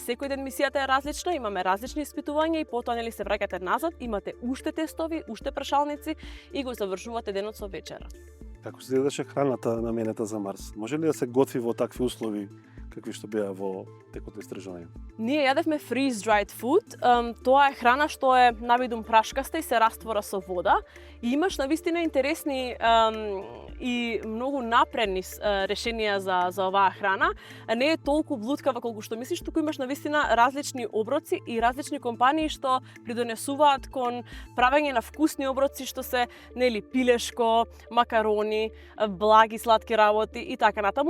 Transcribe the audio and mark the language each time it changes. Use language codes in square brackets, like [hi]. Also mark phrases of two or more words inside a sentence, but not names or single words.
[mk] Секој ден мисијата е различна, имаме различни испитувања и потоа нели се враќате назад, имате уште тестови, уште прашалници и го завршувате денот со вечера. Како се гледаше храната наменета за Марс? Може ли да се готви во такви услови какви што беа во текот на истражување? Ние јадевме [en] freeze-dried food. [mk] Тоа е храна што е навидум прашкаста и се раствора со вода. И имаш навистина интересни и многу напредни решенија за оваа храна. Не е толку блуткава колку што мислиш, туку имаш навистина различни оброци и различни компании што придонесуваат кон правење на вкусни оброци што се нели пилешко, макарони, благи сладки работи и така натаму.